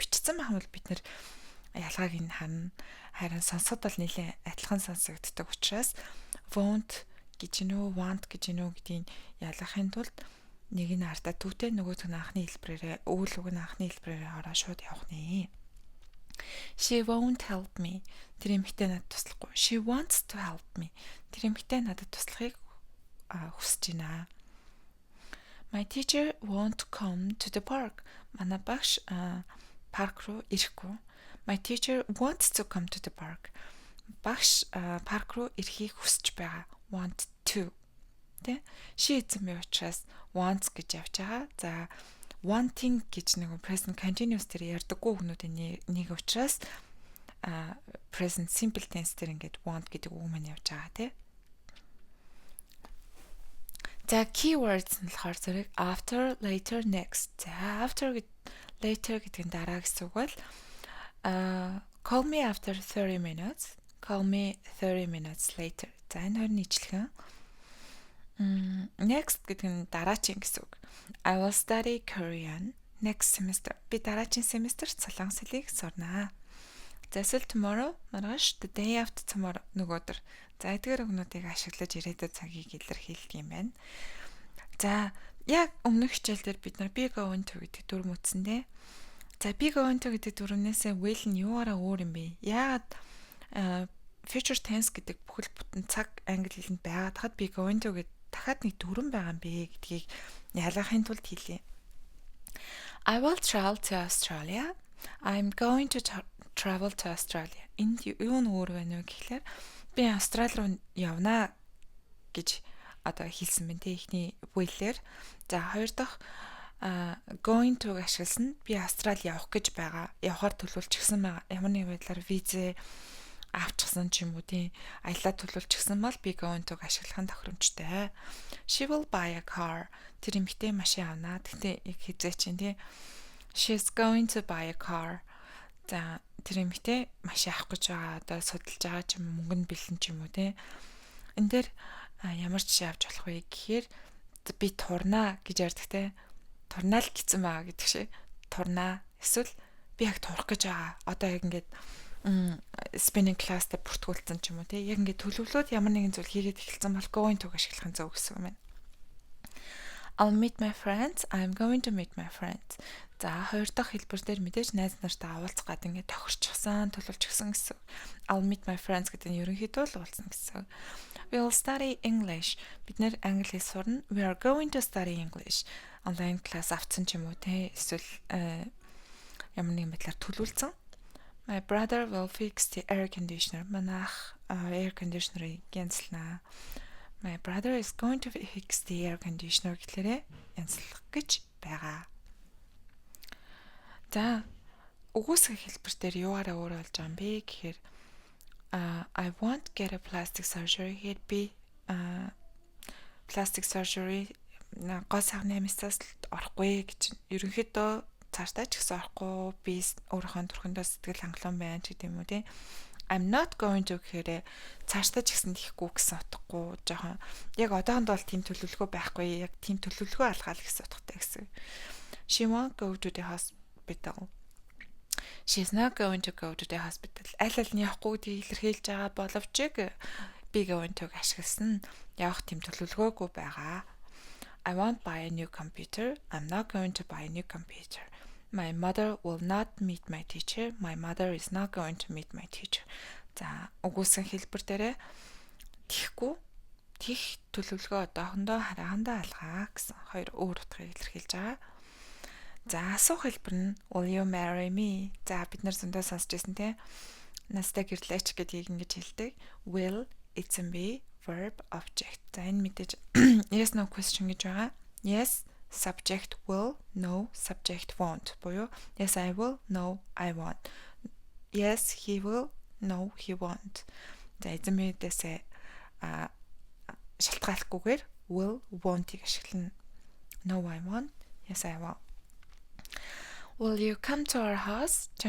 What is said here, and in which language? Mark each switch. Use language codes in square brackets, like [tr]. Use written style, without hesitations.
[mn] Бичсэн байх юм бол бид нэр ялгааг нь харна. Харин сонсоход бол нэлээд адилхан сонсогддог учраас won't гэж нөө want гэж нөө гэдгийг ялгахын тулд нэг нь ардаа түүтэй нөгөөх нь анхны хэлбэрээр үйл үг нь анхны хэлбэрээр ороо шууд явах нэ. [en] She won't help me. [mn] Тэр эмэгтэй надад туслахгүй. [en] She wants to help me. [mn] Тэр эмэгтэй надад туслахыг хүсэж байна. [en] My teacher won't come to the park. [mn] Манай багш парк руу ирэхгүй. [en] My teacher wants to come to the park. [mn] Багш парк руу ирэхийг хүсэж байгаа. [en] Want to. Тэ? [mn] She эзэн бие учраас wants гэж явж байгаа. За, wanting гэж нэг present continuous дээр ярьдаггүй хүмүүдийн нэг учраас present simple tense дээр ингээд want гэдэг үг маань явж байгаа тий. За keywords нь болохоор зэрэг after, later, next. За later гэдэг нь дараа гэсэн үг бол [en] call me after 30 minutes. Call me 30 minutes later. [mn] За энэ хоёр нь ижилхэн. Next гэдэг нь дараагийн гэсэн үг. [en] I will study Korean next semester. [mn] Би дараагийн семестрт солонгос хэлийг сурнаа. За эсвэл tomorrow маргааш, [en] the day after tomorrow [mn] нөгөө өдөр. За эдгээр үгнүүдийг ашиглаж ирээдүйд цагийг илэрхийлдэг юм байна. За яг өмнөх хичээл дээр бид нар be going to гэдэг дүрм үзсэн дээ. За be going to гэдэг дүрмнээсээ will нь юугаараа өөр юм бэ? Яагаад future tense гэдэг бүхэл бүтэн цаг англи хэлэнд байгаад хад be going to гэдэг дахиад нэг дүрм байгаа юм бэ гэдгийг ялгахын тулд хэлье. [en] I will travel to Australia. I'm going to travel to Australia. [mn] Энд юу нь өөр байна вэ гэхлээр би Австрали руу явнаа гэж одоо хэлсэн байна те ихний will-ээр. За хоёр дахь going to ашигласан би Австрали явах гэж байгаа. Явахаар төлөвлөчихсөн байгаа. Ямар нэгэн байдлаар виз авчихсан ч юм уу тийм аялал төлөвлөчихсөн бол би going to ашиглах нь тохиромжтой. [en] She will buy a car. [mn] Тэр эмэгтэй машин авнаа. Тэгтээ яг хизээ чинь тийм [en] she's going to buy a car. [mn] За тэр эмэгтэй машин авах гэж байгаа. Одоо судалж байгаа ч юм уу мөнгө нь бэлэн ч юм уу тийм. Энд дээр ямар жишээ авч болох вэ гэхээр би турнаа гэж ярьдаг те. Турнаа л гэсэн байгаа гэдэг шиг. Турнаа эсвэл би яг турах гэж байгаа. Одоо яг ингээд spinning class дээр бүртгүүлсэн ч юм уу те. Яг ингээд төлөвлөөд ямар нэгэн зүйл хийгээд эхэлсэн бол going to ашиглахын зөв гэсэн юм байна. [en] I'll meet my friends. I'm going to meet my friends. [mn] За хоёр дахь хэлбэр дээр мэдээж найз нартай уулзах гад ингээд тохирчихсан, төлөвлөчихсөн гэсэн. [en] I'll meet my friends [mn] гэдэг нь ерөнхийдөө л уулзна гэсэн. [en] We'll study English. [mn] Бид нэр англи хэл сурна. [en] We are going to study English. [mn] Онлайн класс авсан ч юм уу те. Эсвэл ямар нэгэн байдлаар төлөвлөсөн. [en] My brother will fix the air conditioner. [mn] Манайх air conditioner-ыг янзлнаа. [en] My brother is going to fix the air conditioner [mn] гэхлээрээ янзлах гэж байгаа. За үгүйсгэх хэлбэр дээр юугаараа өөр болж байгаа юм бэ гэхээр [en] I won't get a plastic surgery. [mn] Хэд би plastic surgery гоо савны амистаас орохгүй гэж ерөнхийдөө цаашдаа ч гэсэн орохгүй би өөрийнхөө төрхөндөө сэтгэл хангалуун байна ч гэдэг юм уу тийм. [en] I'm not going to [mn] гэхээр цаашдаа ч гэсэн тийхгүй гэсэн утгагүй жоохон яг одоохонд бол тийм төлөвлөгөө байхгүй яг тийм төлөвлөгөө алгаал гэсэн утгатай гэсэн. [en] She won't go to the hospital. She's not going to go to the hospital. [mn] Аль нь явахгүй гэдгийг илэрхийлж байгаа боловч би going to ашигласан явах тийм төлөвлөгөөгүй байгаа. [en] I won't buy a new computer. I'm not going to buy a new computer. My mother will not meet my teacher. My mother is not going to meet my teacher. [mn] За үгүйсэн хэлбэр дээрээ тийхгүй тийх төлөвлөгөө одоохондоо хараахандаа алгаа гэсэн хоёр өөр утгыг илэрхийлж байгаа. За асуух хэлбэр нь [en] will you marry me? [mn] За бид нар зөндөө сонсч байсан те. Настай гэрлээч гэдгийг ингэж хэлдэг. [en] Will [mn] эзэн бий [en] verb object. [mn] За энэ мэдээж [en] yes no question [mn] гэж байгаа. [en] Yes subject will, no subject won't. Буюу yes I will, no I won't. Yes he will, no he won't. [mn] За эзэн биедээсээ шалтгааллахгүйгээр will, won't-ийг ашиглана. [en] No I won't, yes I will. Will you come to our house?